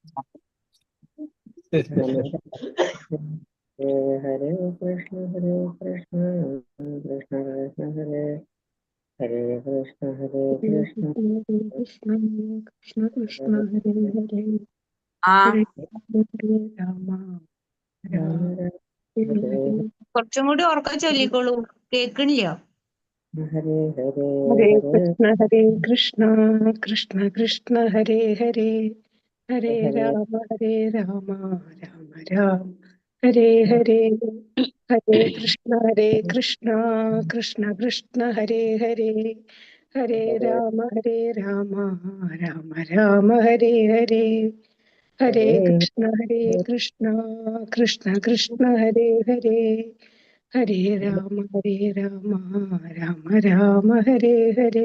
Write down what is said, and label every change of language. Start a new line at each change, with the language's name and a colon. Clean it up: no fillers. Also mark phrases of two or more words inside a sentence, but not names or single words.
Sanskrit: Rama Hare Krishna, Krishna Krishna Hare Hare Krishna, Hare Krishna, Krishna Krishna Krishna Hare Hare Hare Hare Rama Rama Rama Rama Hare Hare Hare
Malayalam: കുറച്ചും കൂടി ഉറക്കം ചൊല്ലിക്കോളൂ, കേൾക്കണില്ല.
Sanskrit: Hare Hare Hare Hare Krishna Krishna Krishna Hare Hare Hare Hare Rama Rama Rama Hare Hare Hare Krishna Krishna Krishna Hare Hare Hare Rama Rama Rama Hare Hare Hare Krishna Krishna Krishna Hare Hare Hare Rama Rama Rama Hare Hare.